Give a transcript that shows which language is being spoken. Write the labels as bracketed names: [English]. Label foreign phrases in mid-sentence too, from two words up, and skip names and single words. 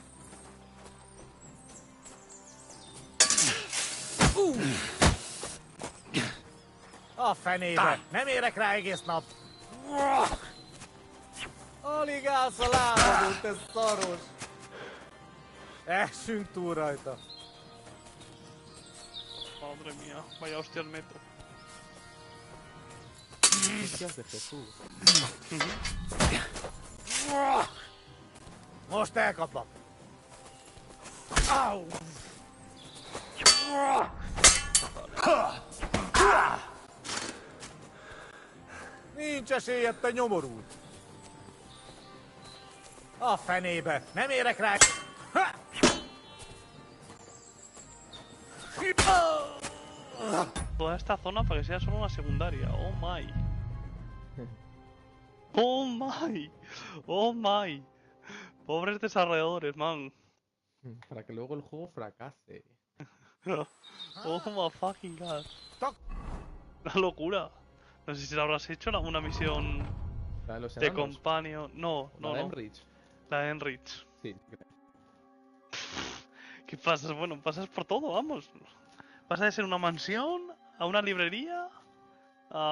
[Hungarian] A fenébe! Nem érek rá egész nap! Alig állsz a lábadon, te szaros! Essünk túl rajta! [Spanish] Madre mía, vaya hostia el metro. Hostias de Jesús. [Hungarian] Most elkaplak! Au! Nincs esélyed, te nyomorú! A fenébe! Nem érek rá! [Spanish] Toda esta zona para que sea solo una secundaria. [English] Oh my. Oh my. Oh my. [Spanish] Pobres desarrolladores, man. Para que luego el juego fracase. [English] Oh my fucking god. [Spanish] Una locura. No sé si la habrás hecho una misión ¿La de los de enanos? companion. No, no, ¿La de no. Enrich? La de Enrich. Sí. ¿Qué pasas? Bueno, pasas por todo, vamos. Pasas de ser una mansión a una librería a...